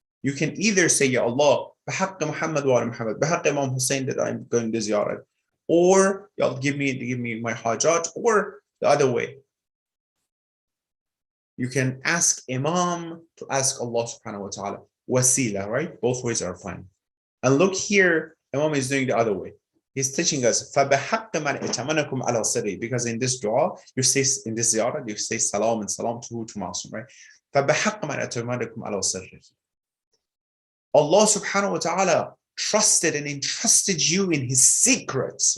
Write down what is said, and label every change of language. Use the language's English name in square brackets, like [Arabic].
[English] You can either say, Ya Allah, بحق Muhammad wa ala Muhammad, بحق Imam Hussein that I'm going to ziyarat, or Ya Allah, give me my hajat, or the other way. You can ask Imam to ask Allah subhanahu wa ta'ala. Wasila, right? Both ways are fine. And look here, Imam is doing the other way. He's teaching us, [Arabic] فَبَحَقَّ مَنْ ائْتَمَنَكُمْ عَلَى سِرِّهِ. [English] Because in this dua, you say, in this ziyarah, you say salam and salam to Ma'asum, right? [Arabic] فَبَحَقَّ مَنْ ائْتَمَنَكُمْ عَلَى سِرِّهِ. [English] Allah subhanahu wa ta'ala trusted and entrusted you in his secrets.